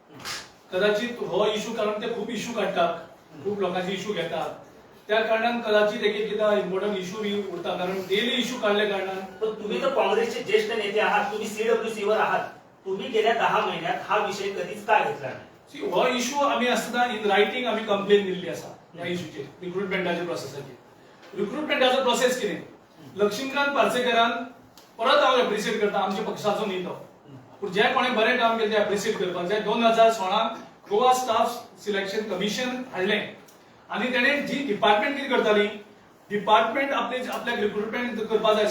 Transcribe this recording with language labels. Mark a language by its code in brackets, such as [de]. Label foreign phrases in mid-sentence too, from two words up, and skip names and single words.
[mr] कदाचित हो इश्यू कारण ते खूप इश्यू काढतात, खूप लोकांचे इश्यू घेतात. [kok] त्या कारणान कदाचित एक एकदा इम्पॉर्टंट इश्यू बी उरता कारण डेली इश्यू काढल्या कारणान. [mr] पण तुम्ही तर काँग्रेसचे ज्येष्ठ नेते आहात, तुम्ही CWC वर आहात. तुम्ही गेल्या 10 महिन्यात हा विषय कधीच का घेतला नाही? [kok] हो इश्यू आम्ही असताना [en] in writing [kok] आम्ही कंप्लेन दिल्ली आसा ह्या इश्यूचेर रिक्रुटमेंटाच्या प्रोसेसाचेर. रिक्रुटमेंटाचो प्रोसेस कितें? लक्ष्मीकांत पार्सेकरान परत हांव एप्रिशिएट करता आमच्या पक्षाचो न्ही पूण जे कोणें बरें काम केलें तें एप्रिशिएट करपाक जाय. 2016 गोवा स्टाफ सिलेक्शन कमिशन हाडलें आनी तेणें जी डिपार्टमेंट कितें करताली डिपार्टमेंट आपल्याक रिक्रुटमेंट करपाक जाय.